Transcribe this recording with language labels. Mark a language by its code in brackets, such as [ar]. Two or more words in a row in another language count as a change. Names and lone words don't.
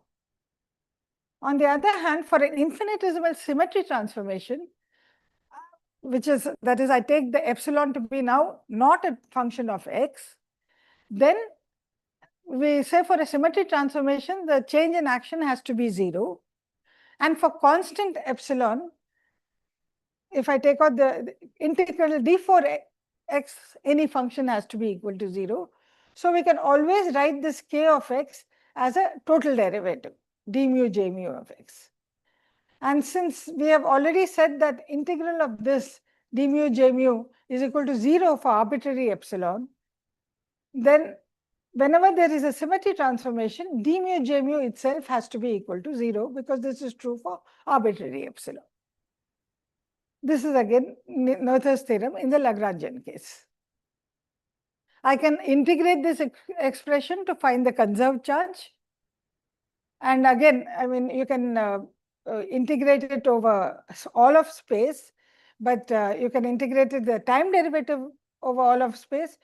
[en] On the other hand, for an infinitesimal symmetry transformation, that is I take the epsilon to be now not a function of x, then we say for a symmetry transformation, the change in action has to be 0. And for constant epsilon, if I take out the integral d for x, any function has to be equal to 0. So we can always write this k of x as a total derivative, d mu j mu of x. And since we have already said that integral of this d mu j mu is equal to 0 for arbitrary epsilon, then whenever there is a symmetry transformation, d mu j mu itself has to be equal to 0, because this is true for arbitrary epsilon. This is again Noether's theorem in the Lagrangian case. I can integrate this expression to find the conserved charge. And again, I mean, you can integrate it over all of space, but you can integrate it the time derivative over all of space.